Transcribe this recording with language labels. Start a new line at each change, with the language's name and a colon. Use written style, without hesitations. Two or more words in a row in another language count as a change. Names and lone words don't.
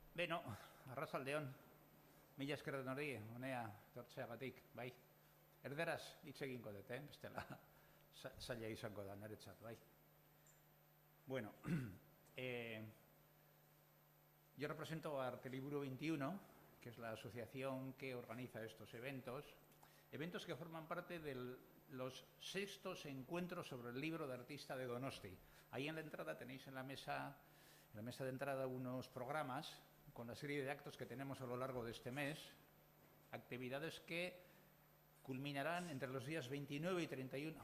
Basque: Beno, arratsaldeon, mila esker denori, honea tortzeagatik, bai. Erderaz hitz egingo dut, bestela zaila izango da niretzat, bai.
Spanish: Bueno, yo represento a Arteliburu 21, que es la asociación que organiza estos eventos que forman parte de los 6º encuentros sobre el libro de artista de Donosti. Ahí en la entrada tenéis en la mesa de entrada unos programas con la serie de actos que tenemos a lo largo de este mes, actividades que culminarán entre los días 29 y 31.